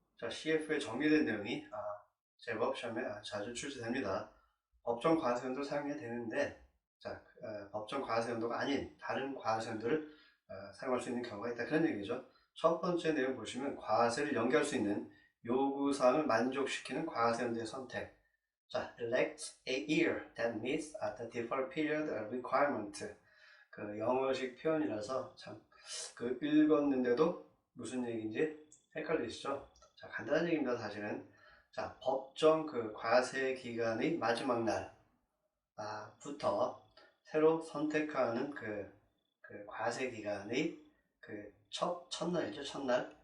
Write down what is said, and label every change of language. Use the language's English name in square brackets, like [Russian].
[Korean] 자, CF에 정리된 내용이 제법 시험에 자주 출제됩니다. 법정 과세연도 사용해야 되는데, 자, 법정 과세연도가 아닌 다른 과세연도를 사용할 수 있는 경우가 있다 그런 얘기죠. 첫 번째 내용 보시면 과세를 연기할 수 있는 요구사항을 만족시키는 과세연도의 선택. [English] 자, elect a year that meets the deferred period requirement. [Korean] 영어식 표현이라서 참 읽었는데도 무슨 얘기인지 헷갈리시죠? 자, 간단한 얘기입니다, 사실은. 자, 법정 과세 기간의 마지막 날부터 새로 선택하는 과세 기간의 첫날이죠, 첫날.